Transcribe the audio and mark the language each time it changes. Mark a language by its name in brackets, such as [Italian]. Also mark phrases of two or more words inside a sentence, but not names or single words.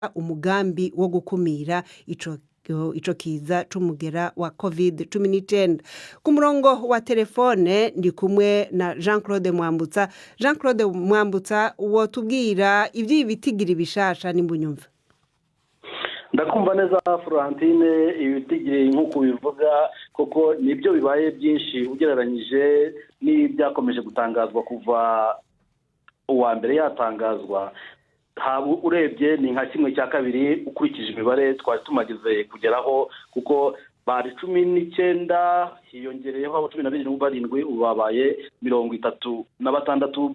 [Rundi] umugambi wo gukumira ico kiza c'umugera wa COVID-19. Ku murongo wa telefone ndi kumwe na Jean-Claude Mwambutsa. Jean-Claude Mwambutsa, wotubwira ivy'ibitigira bishasha nimbunyumva? Ndakumva neza Florentine, ibitigiri nk'uko bivuga koko nibyo bibaye byinshi ugereranyije n'ibyakomeje gutangazwa kuva uwa mbere yatangazwa. Urebye ni nka kimwe cya kabiri ukurikije imibare twari tumagize kugeraho, kuko bari 19 hiyongereyeho abo 12 ubu babaye 36.